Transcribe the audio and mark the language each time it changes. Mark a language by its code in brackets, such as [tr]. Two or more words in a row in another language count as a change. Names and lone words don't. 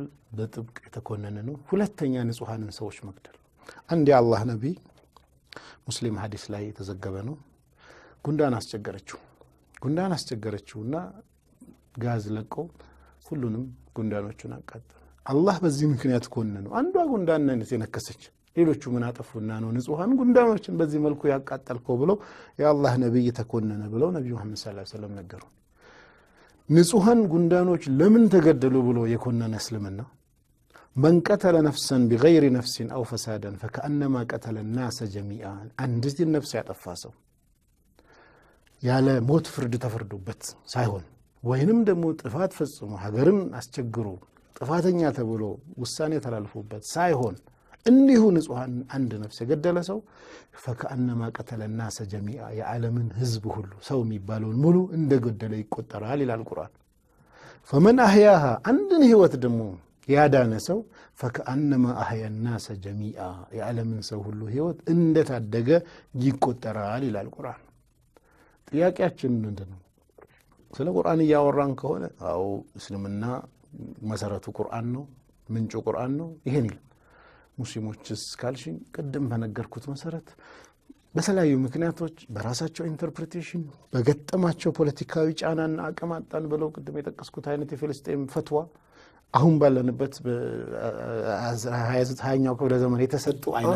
[am] በጥብቅ የተኮነነ ነው። ሁለተኛ ንጹሃንን ሰዎች መግደል። አንድ የአላህ ነብይ ሙስሊም ሐዲስ ላይ የተዘገበ ነው። ጉንዳን አስቸገረችውና ጋዝ ለቆ ሁሉንም ጉንዳኖቹን አቃጠለ። አላህ በዚህ ምክንያት ኮነነው። አንዷ ጉንዳን ነች የነከሰች፣ ሌሎቹ ምን አጠፉና ነው ንጹሃን ጉንዳኖችን በዚህ መልኩ ያቃጠልከው ብለው የአላህ ነብይ ተኮነነ ብለው ነብዩ መሐመድ [ar] صلى الله عليه وسلم [am] ነገሩ። ንጹሃን ጉንዳኖች ለምን ተገደሉ ብሎ የኮነነ [ar] እስልምና من قتل نفسا بغير نفس أو فسادا فكأنما قتل الناس جميعا [am] አንዲት ነፍስ ያጠፋ ሰው ያለ ሞት ፍርድ ተፈርዶበት ሳይሆን ወይንም ደግሞ ጥፋት ፈጽሞ ሀገርን አስቸግሮ ጥፋተኛ ተብሎ ውሳኔ ተላልፎበት ሳይሆን እንዲሁ ንጹሃን አንድ ነፍስ የገደለ ሰው [ar] فكأنما قتل الناس جميعا [am] የዓለምን ህዝብ ሁሉ ሰው የሚባለውን ሙሉ እንደገደለ ይቆጠራል ይላል ቁርአን። [ar] فمن أحياها [am] አንድን ህይወት ደግሞ ያዳነ ሰው [ar] فكأنما أحيا الناس جميعا [am] የዓለምን ሰው ሁሉ ህይወት እንደታደገ ይቆጠራል ይላል ቁርአን። ጥያቄያችን ምንድነው? ስለ ቁርአን ያወራን ከሆነ አው እስልምና መሰረቱ ቁርአን ነው፣ ምንጩ ቁርአን ነው። ይሄን ይል ሙስሊሞችስ ካልሽኝ ቅድም በነገርኩት መሰረት በተለያዩ ምክንያቶች በራሳቸው ኢንተርፕሪቴሽን በገጠማቸው ፖለቲካዊ ጫናና አቅም አጣን ብለው ቅድም የጠቀስኩት አይነት የፍልስጤም ፈትዋ አሁን ባለንበት በ20ኛው ክፍለ ዘመን የተሰጡ አይነት